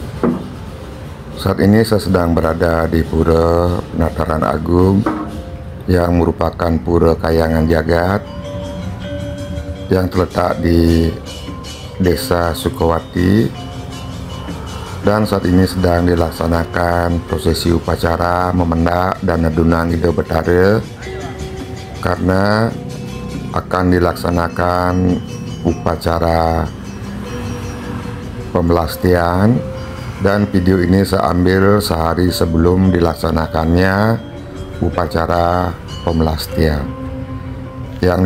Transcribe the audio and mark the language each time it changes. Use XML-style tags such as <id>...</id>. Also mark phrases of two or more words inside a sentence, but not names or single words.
<id>Saat ini saya sedang berada di Pura Penataran Agung yang merupakan Pura Kayangan Jagat yang terletak di Desa Sukawati, dan saat ini sedang dilaksanakan prosesi upacara memendak dan nedunang Ida Betara karena akan dilaksanakan upacara pembelastian, dan video ini saya ambil sehari sebelum dilaksanakannya upacara pembelastian yang</id>